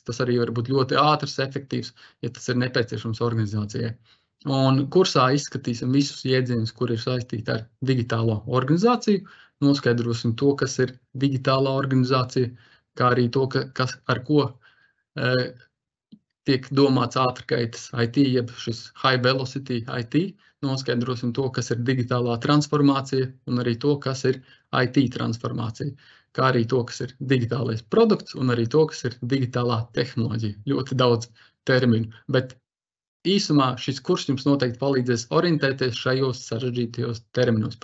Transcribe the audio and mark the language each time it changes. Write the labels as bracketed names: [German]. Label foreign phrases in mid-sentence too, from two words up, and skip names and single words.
[Latvian] Tas arī var būt ļoti ātrs, efektīvs, ja tas ir nepieciešams organizācijai. Un kursā izskatīsim visus jēdzienus, kur ir saistīti ar digitālo organizāciju, noskaidrosim to, kas ir digitālā organizācija, kā arī to, ar ko tiek domāts ātrkaitas IT, jeb šis [English] high velocity IT, [Latvian] noskaidrosim to, kas ir digitālā transformācija un arī to, kas ir IT transformācija, kā arī to, kas ir digitālais produkts un arī to, kas ir digitālā tehnoloģija. Ļoti daudz terminu, bet īsumā šis kurs jums noteikti palīdzēs orientēties šajos sarežģītajos terminos.